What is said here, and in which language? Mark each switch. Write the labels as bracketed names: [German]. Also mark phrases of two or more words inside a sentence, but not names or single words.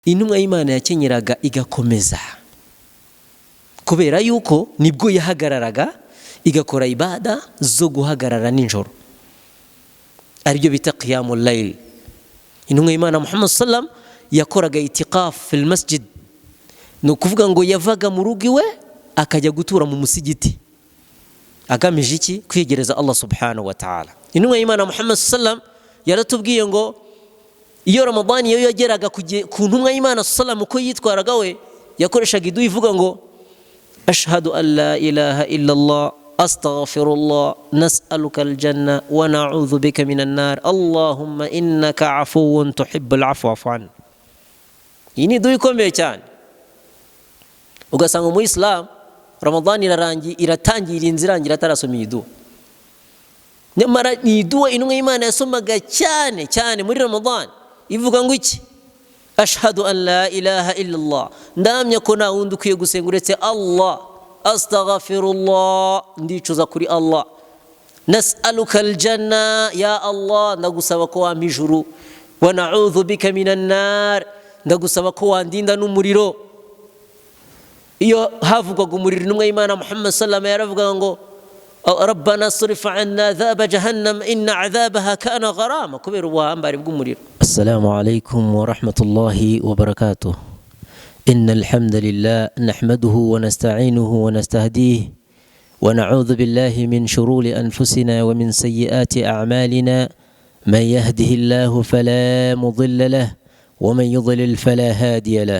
[Kinyarwanda] intumwa y'Imana yakenyeraga igakomeza kubera yuko nibwo yahagararaga igakora ibada zo guhagarara ninjoro aribyo bita [Arabic] قيام الليل. [Kinyarwanda] Intumwa y'Imana Muhammad sallam yakoraga [Arabic] اعتكاف في المسجد, [Kinyarwanda] no kuvuga ngo yavaga mu rugo iwe akajya gutura mu musigiti agamije iki? Kwigereza [Arabic] الله سبحانه وتعالى. [Kinyarwanda] Intumwa y'Imana Muhammad sallam yaratubwiye ngo iyo Ramadan iyo yageraga ku ntumwa y'Imana sallam uko yitwaraga we yakoreshaga idu ivuga ngo [Arabic] أشهد أن لا إله إلا الله أستغفر الله نسألك الجنة ونعوذ بك من النار اللهم إنك عفو تحب العفو فاع. [Kinyarwanda] Ini du ikomeye cyane. Ugasanga mu Islam Ramadan iratangira inzirangira atarasoma idu. Nyamara ni idu intumwa y'Imana yasomaga cyane cyane muri Ramadan ivuga ngo iki? [Arabic] أشهد أن لا إله إلا الله, [Kinyarwanda] ndamya ko nta wundi ukwiye gusenga uretse Allah, astaghfirullah, ndicuza kuri Allah, [Arabic] نسألك الجنة, يا الله [Kinyarwanda] ndagusaba ko wampa ijuru, [Arabic] ونعوذ بك من النار, [Kinyarwanda] ndagusaba ko wandinda n'umuriro. Iyo havugwaga umuriro intumwa y'Imana Muhammad [Arabic] صلى الله عليه وسلم [Kinyarwanda] yaravuga ngo [Arabic] ربنا اصرف عنا عذاب جهنم إن عذابها كان غراما كبير وهامباري بقمرير. السلام عليكم ورحمة الله وبركاته. إن الحمد لله نحمده ونستعينه ونستهديه ونعوذ بالله من شرور أنفسنا ومن سيئات أعمالنا، من يهده الله فلا مضل له ومن يضلل فلا هادي له.